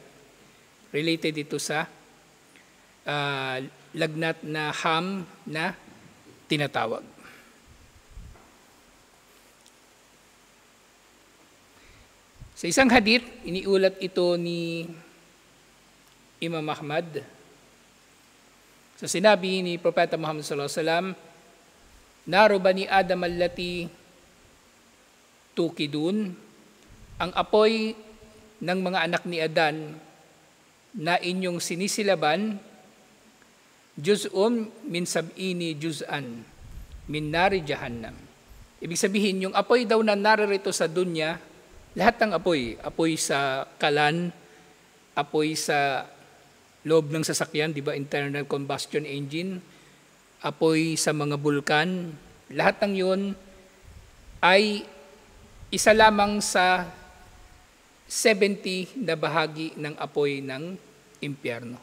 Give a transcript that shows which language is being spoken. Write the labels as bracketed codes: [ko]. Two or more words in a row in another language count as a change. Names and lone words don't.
[tl] Related ito sa lagnat na ham na tinatawag. Sa isang hadith, iniulat ito ni Imam Ahmad. So sinabi ni Propeta Muhammad [ar] صلى الله عليه وسلم, "نار بني آدم التي توقدون," [tl] ang apoy ng mga anak ni Adan na inyong sinisilaban, [ar] جزء من سبعين جزءا من نار جهنم. [tl] Ibig sabihin, yung apoy daw na naririto sa dunya, lahat ng apoy sa kalan, apoy sa loob ng sasakyan, di ba, [en] internal combustion engine, [tl] apoy sa mga bulkan, lahat ng yun ay isa lamang sa 70 na bahagi ng apoy ng impyerno.